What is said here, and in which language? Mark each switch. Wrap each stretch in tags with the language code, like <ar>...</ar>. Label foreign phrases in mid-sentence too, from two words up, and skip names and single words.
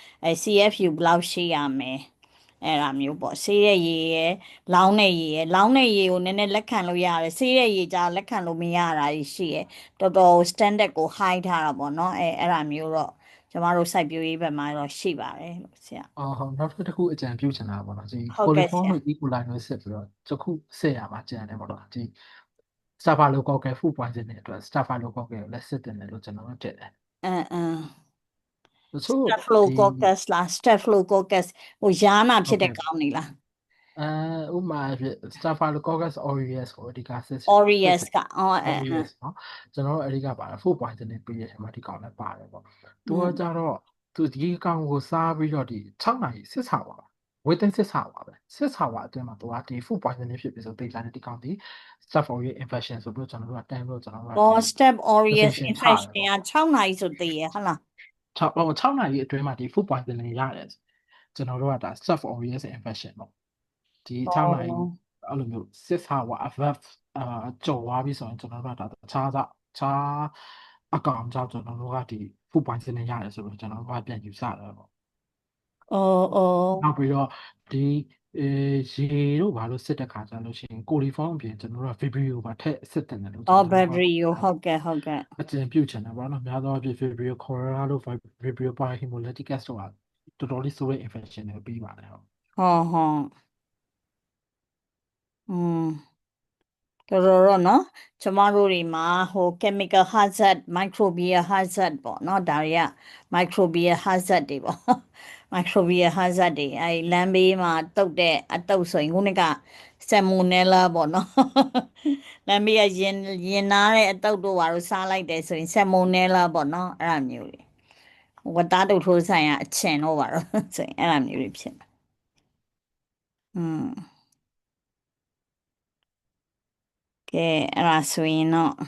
<my>CFU ဘယ်လောက်ရှိရမယ်အဲ့ဒါမျိုးပေါ့ဆေးရဲ့ရေရဲ့လောင်းတဲ့ရေကိုနည်းနည်းလက်ခံလို့ရတယ်ဆေးရဲ့ရေကြလက်ခံလို့မရတာရှိရဲ့တော်တော် standard ကို high ထားတာပေါ့နော်အဲ့ဒါမျိုးတော့ကျမတို့စိုက်ပျိုးရေးဘက်မှာတော့ရှိပါတယ်လို့ဆရာ ဟုတ်နောက်တစ်ခုအကြံပြုချင်တာပေါ့နော်ဒီ ဟုတ်ကဲ့ဆ coliform ရာ လို့ E. coli လို့ဆက်ပြီးတော့တစ်ခုဆက်ရမှာကြံတယ်ပေါ့နော်ဒီ</my> <en>Staphylococcus food poisoning</en> <my>အတွက် Staphylococcus ကိုလည်းစစ်တင်တယ်လို့ကျွန်တော်တို့ထင်တယ်တချို့ဒီ Staphylococcus လား Staphylococcus ဟိုယားနာဖြစ်တဲ့ ဟုတ်ကဲ့ ကောင်းနေလား ဥပမာဖြစ် Staphylococcus aureus ကိုအဓိကစစ် Aureus ကအော် aureus เนาะကျွန်တော်တို့အဓိကပါတယ်</my> <en>food poisoning</en> <my>ပြီးတဲ့အချိန်မှာဒီကောင်လည်းပါတယ်ပေါ့သူကကြတော့သူဒီကောင်ကိုစားပြီးတော့ဒီ6နာရီစစ်စာပါ</my> <en>within 6 hour</en> <my>ပါပဲ6 hour အတွင်းမှာသူကဒီ</my> <en>food poisoning</en> <my>ဖြစ်ပြီးဆိုသိကြတယ်ဒီကောင်ဒီ</my> <en>Staph aureus infection</en> <my>ဆိုပြီးတော့ကျွန်တော်တို့ကတန်းပြီးတော့ကျွန်တော်တို့က ဘော Staph aureus infection infection ချတယ် က6နာရီဆိုတည်ရဟုတ်လား 6နာရီအတွင်းမှာဒီ</my> <en>food poisoning</en> <my>ရတယ်ကျွန်တော်တို့ကဒါ</my> <en>Staph aureus infection</en> <my>ပေါ့ဒီ6နာရီအဲ့လိုမျိုး</my> <en>6 hour above</en> <my>ကျော်သွားပြီဆိုရင်ကျွန်တော်တို့ကဒါတခြားအကောင်ကြောင့်ကျွန်တော်တို့ကဒီ</my> <en>food poisoning</en> <my>ရတယ်ဆိုတော့ကျွန်တော်တို့ကပြန်ယူဆတယ်ပေါ့ နောက်ပြီးတော့ဒီရေတို့ဘာလို့စစ်တဲ့ခါကျလို့ရှိရင်ကိုလီဖောင်းအပြင်ကျွန်တော်တို့က Vibrio ပါထည့်စစ်တယ်လို့ အော် Vibrio ဟုတ်ကဲ့ အကျဉ်းပြုချင်တယ်ပေါ့နော်များသောအားဖြင့် Vibrio cholera လို့ Vibrio parahemolyticus တို့ကတော်တော်လေးဆိုးတဲ့ infection တွေပြီးပါတယ်ဟုတ် တော်တော်နော်ကျမတို့တွေမှာဟို</my> <en>chemical hazard microbial hazard</en> <my>ပေါ့နော်ဒါတွေက</my> <en>microbial hazard</en> <my>တွေ ပေါ့</my> <en>microbial hazard</en> <my>တွေအဲလမ်းဘေးမှာတုတ်တဲ့အတုတ်ဆိုရင်ခုနက salmonella ပေါ့နော် လမ်းဘေးကရင်နာတဲ့အတုတ်တို့ဘာလို့စားလိုက်တယ်ဆိုရင် salmonella ပေါ့နော်အဲ့လိုမျိုးတွေဝတ်သားတုတ်ထိုးဆိုင်ကအချင်တော့ပါတော့ဆိုရင်အဲ့လိုမျိုးတွေဖြစ်မှာကဲအဲ့ဒါဆိုရင်တော့</my>